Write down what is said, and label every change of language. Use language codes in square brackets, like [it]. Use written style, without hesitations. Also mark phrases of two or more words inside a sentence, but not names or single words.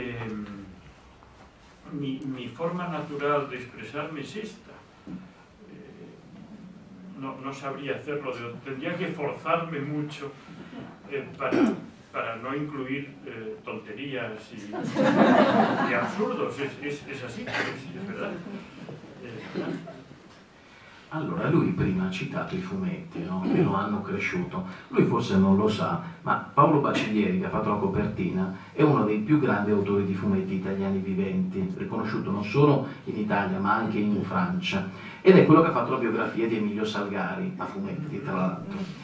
[es] Mi forma natural de expresarme es esta. no sabría hacerlo, tendría que forzarme mucho para no incluir tonterías y absurdos. Es así, es verdad. [it] Allora, lui prima ha citato i fumetti, no? Che lo hanno cresciuto. Lui forse non lo sa, ma Paolo Baccellieri, che ha fatto la copertina, è uno dei più grandi autori di fumetti italiani viventi, riconosciuto non solo in Italia ma anche in Francia, ed è quello che ha fatto la biografia di Emilio Salgari, a fumetti tra l'altro.